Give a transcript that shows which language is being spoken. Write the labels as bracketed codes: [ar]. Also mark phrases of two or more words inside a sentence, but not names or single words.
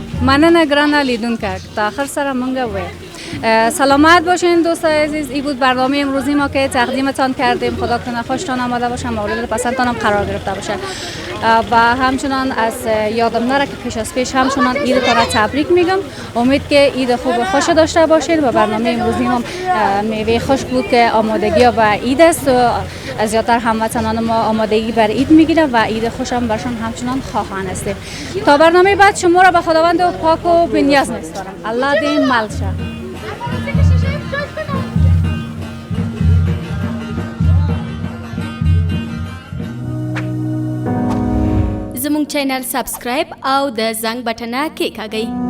[ps] مننه ګرانه لیدونکو تا آخر سره مونږ وی [fa] سلامت باشین دوستای عزیز. این بود برنامه امروزی ما که تقدیمتان کردیم. خدا کنه خوشتان آمده باشه، مورد پسندتان هم قرار گرفته باشه و همچنان از یادم نره که پیش همچنان عیدتان را تبریک میگم. امید که عید خوب خوش داشته باشید و برنامه امروزی هم میوه خشک بود که آمادگی و عید است و زیادتر هموطنان ما آمادگی بر عید میگیرن و عید خوش هم برشان همچنان خواهان هستیم. تا برنامه بعد شما را به خداوند و پاک و بی‌نیاز میسپارم. [ps] الله دې مل شه. زموږ چینل سبسکرایب او د زنګ بټنه کېکاږئ.